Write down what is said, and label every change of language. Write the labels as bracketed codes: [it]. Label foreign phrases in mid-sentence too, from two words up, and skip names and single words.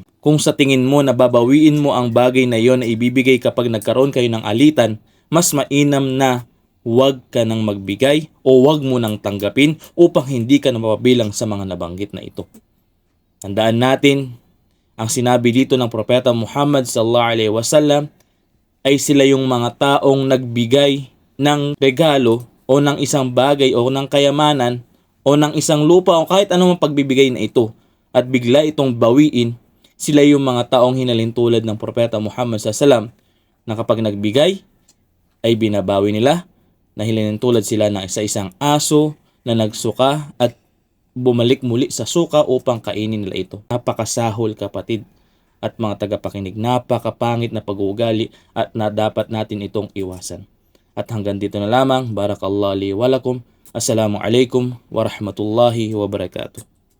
[tl] Kung sa tingin mo na babawiin mo ang bagay na iyon na ibibigay kapag nagkaroon kayo ng alitan, mas mainam na huwag ka nang magbigay o huwag mo nang tanggapin upang hindi ka na mapabilang sa mga nabanggit na ito. Tandaan natin, ang sinabi dito ng Propeta Muhammad [ar] صلى الله عليه وسلم [tl] ay sila yung mga taong nagbigay ng regalo o ng isang bagay o ng kayamanan o ng isang lupa o kahit anumang pagbibigay na ito at bigla itong bawiin. Sila yung mga taong hinalin tulad ng Propeta Muhammad [ar] صلى الله عليه وسلم [tl] na kapag nagbigay ay binabawi nila, na tulad sila ng isang aso na nagsuka at bumalik muli sa suka upang kainin nila ito. Napakasahol, kapatid at mga tagapakinig, napakapangit na pag-uugali at na dapat natin itong iwasan. At hanggang dito na lamang. [ar] بارك الله لي ولكم. السلام عليكم ورحمة الله وبركاته.